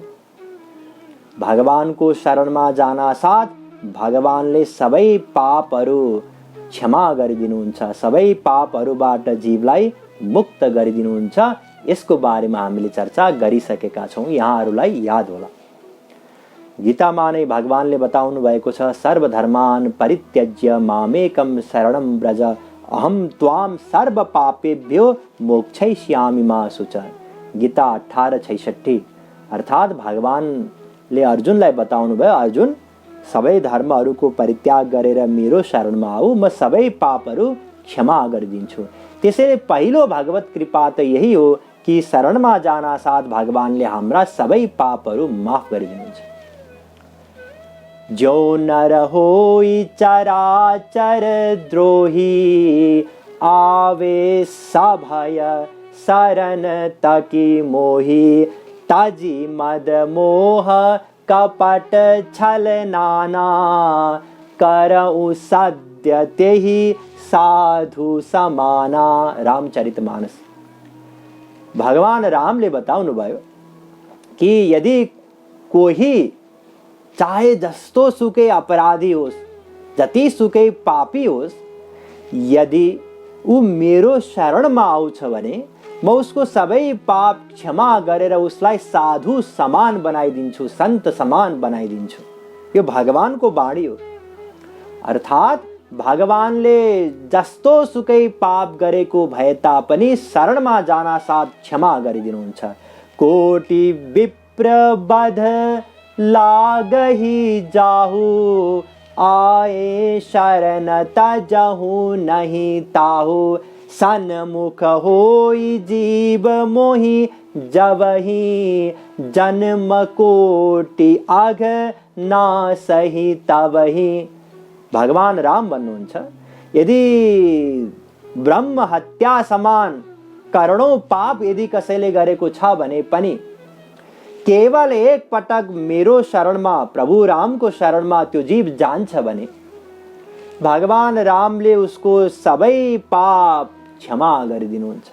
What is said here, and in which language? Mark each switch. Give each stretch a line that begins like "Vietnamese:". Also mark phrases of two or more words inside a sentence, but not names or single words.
Nepali: भगवानको शरणमा जान साथ भगवानले सबै पापहरू क्षमा गरिदिनुहुन्छ, सबै पापहरूबाट जीवलाई मुक्त गरिदिनुहुन्छ। यसको बारेमा हामीले चर्चा गरिसकेका छौँ, यहाँहरूलाई याद होला। गीतामा नै भगवानले बताउनु भएको छ,
Sanskrit: सर्वधर्मान परित्यज्य मामेकं शरणं व्रज अहम त्वाम सर्व पापेभ्यो मोक्षयिष्यामि मा शुच।
Nepali: गीता 18:66। अर्थात् भगवानले अर्जुनलाई बताउनु भयो, अर्जुन सबै धर्महरूको परित्याग गरेर मेरो शरणमा आऊ, म सबै पापहरू क्षमा गरिदिन्छु। त्यसैले पहिलो भगवत कृपा त यही हो कि शरणमा जान साथ भगवानले हाम्रा सबै पापहरू माफ गरिदिनुहुन्छ।
Awadhi: जो नर होई चराचर द्रोही आवे सभय शरण तकी मोही तजी मद मोह कपट छल नाना करऊ सद्य तेहि साधु समाना।
Nepali: रामचरितमानस। भगवान रामले बताउनु भयो कि यदि कोही चाहे जस्तो सुकै अपराधी होस्, जति सुकै पापी होस्, यदि ऊ मेरो शरणमा आउँछ भने म उसको सबै पाप क्षमा गरेर उसलाई साधु समान बनाइदिन्छु, सन्त समान बनाइदिन्छु। यो भगवानको बाणी हो। अर्थात् भगवानले जस्तो सुकै पाप गरेको भए तापनि शरणमा जान साथ क्षमा गरिदिनुहुन्छ।
Awadhi: कोटि विप्र बध लागहि जाहु आए शरण तजहु नहीं ताहु सन्मुख होई जीव मोहि जबहि जन्म कोटि अघ ना सही तबहि।
Nepali: भगवान राम भन्नुहुन्छ, यदि ब्रह्म हत्या समान करोडौं पाप यदि कसैले गरेको छ भने पनि केवल एक पटक मेरो शरणमा, प्रभु रामको शरणमा त्यो जीव जान्छ भने भगवान रामले उसको सबै पाप क्षमा गरिदिनुहुन्छ।